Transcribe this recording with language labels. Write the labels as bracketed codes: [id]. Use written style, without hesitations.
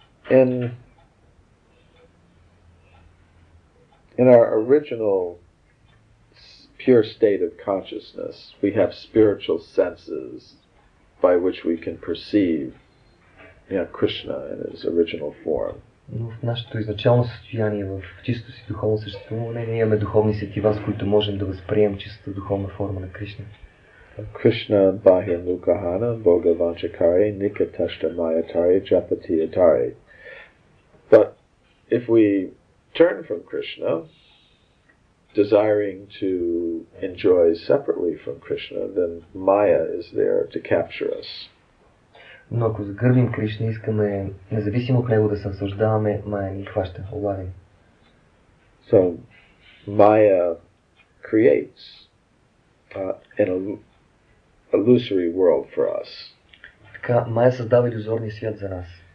[en] And in our original pure state of consciousness, we have spiritual senses by which we can perceive Krishna in his original form. [bg] Но в нашето изначално състояние, в чисто си духовно съществуване, ние имаме духовни сетива, с които можем да възприемем чистата духовна форма на Кришна. Krishna Bahyanukahana Bhagavanchakari Nikatashta Mayatari Japati Atari. [en] But if we turn from Krishna, desiring to enjoy separately from Krishna, then Maya is there to capture us. [bg] Но ако загърбим Кришна, искаме независимо от него да се наслаждаваме, Мая ни хваща, улавим. [en] So Maya creates an illusory world for us. [bg] Така, Мая създава илюзорния свят за нас.